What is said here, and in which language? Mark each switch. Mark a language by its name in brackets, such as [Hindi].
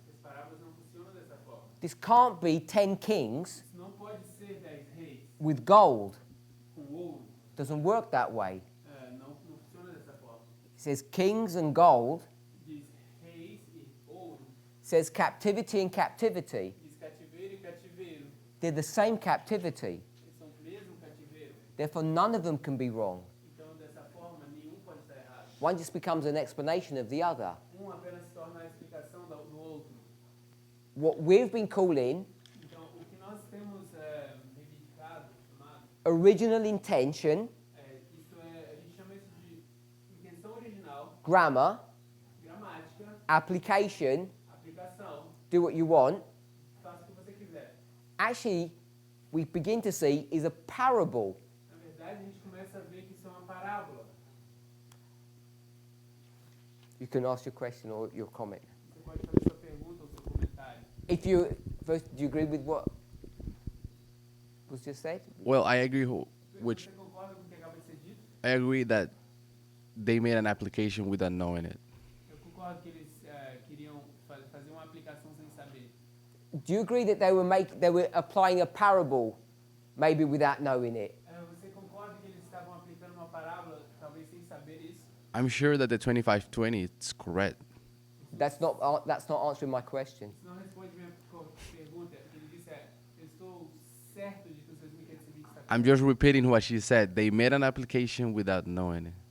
[Portuguese] As parábolas não funcionam dessa forma. [English] This can't be 10 kings [Portuguese] Isso não pode ser 10 reis [English] with gold. [Portuguese] com ouro. [English] Doesn't work that way. [Portuguese] Não funciona dessa forma. [English] It says kings and gold. [Portuguese] Diz reis e ouro. [English] It says captivity and captivity. [Portuguese] Diz cativeiro e cativeiro. [English] They're the same captivity. [Portuguese] Eles são o mesmo cativeiro. [English] Therefore, none of them can be wrong. [Portuguese] Então, dessa forma, nenhum pode estar errado. [English] One just becomes an explanation of the other. [Portuguese] Apenas se torna a explicação do outro. [English] What we've been calling [Portuguese] Então, o que nós temos reivindicado, chamado, [English] original intention, [Portuguese] isso a gente chama isso de intenção original, [English] grammar, [Portuguese] gramática, [English] application, [Portuguese] aplicação, [English] do what you want, [Portuguese] faça o que você quiser. [English] actually, we begin to see is a parable. [Portuguese] Na verdade, a gente começa a ver que isso é uma parábola. [English] You can ask your question or your comment. [Portuguese] Você pode fazer sua pergunta ou seu comentário. [English] If you first, do you agree with what was just said? Well, I agree. Which [Portuguese] Você concorda com o que acaba de ser dito? [English] I agree that they made an application without knowing it. [Portuguese] Eu concordo que eles queriam fazer uma aplicação sem saber. [English] Do you agree that they were applying a parable, maybe without knowing it? [Portuguese] Você concorda que eles estavam aplicando uma parábola, talvez sem saber isso? [English] I'm sure that the 2520 is correct. That's not answering my question. [Portuguese] Isso não responde minha pergunta. O que ele disse é, eu estou certo de que os 2020 está [English] I'm just repeating what she said. They made an application without knowing it.